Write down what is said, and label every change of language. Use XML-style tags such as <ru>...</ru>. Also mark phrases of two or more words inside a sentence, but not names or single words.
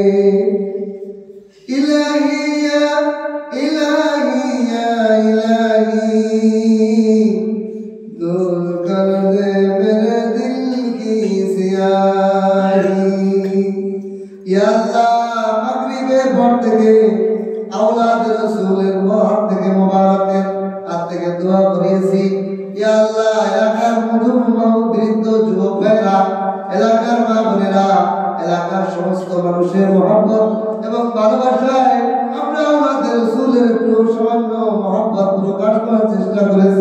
<ur>الہی یا الہی یا الہی، دور کر دے میرے دل کی سیاہی.</ur> <ar>یا اللہ</ar> <bn>মাগরিবের পর থেকে আওলাদ রাসূলের ঘর থেকে মোবারকের হাত থেকে দোয়া করেছি।</bn> <ar>يا الله,</ar> <bn>এলাকার মুসলমান বৃদ্ধ যুবক ভাইরা, এলাকার মা বোনেরা, এলাকার সমস্ত মানুষের মহব্বত এবং ভালোবাসায় আমরা আওলাদ রাসূলের একটু সামান্য মহব্বত প্রকাশ করার চেষ্টা করেছি।</bn>